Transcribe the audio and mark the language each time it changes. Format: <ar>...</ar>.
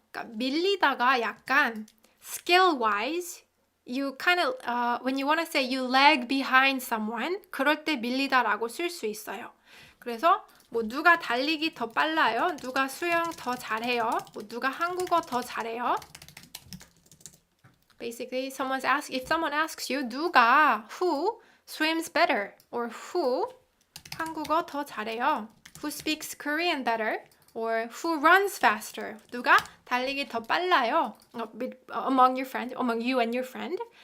<ko>그러니까 밀리다가 약간</ko> <en>skill-wise, you kind of when you want to say you lag behind someone,</en> <ko>그럴 때 밀리다라고 쓸 수 있어요. 그래서 뭐 누가 달리기 더 빨라요? 누가 수영 더 잘해요? 뭐 누가 한국어 더 잘해요?</ko> <en>Basically, if someone asks you who swims better or who</en> <ko>한국어 더 잘해요,</ko> <en>who speaks Korean better or who runs faster,</en> <ko>누가 달리기 더 빨라요,</ko> <en>among you and your friend.</en>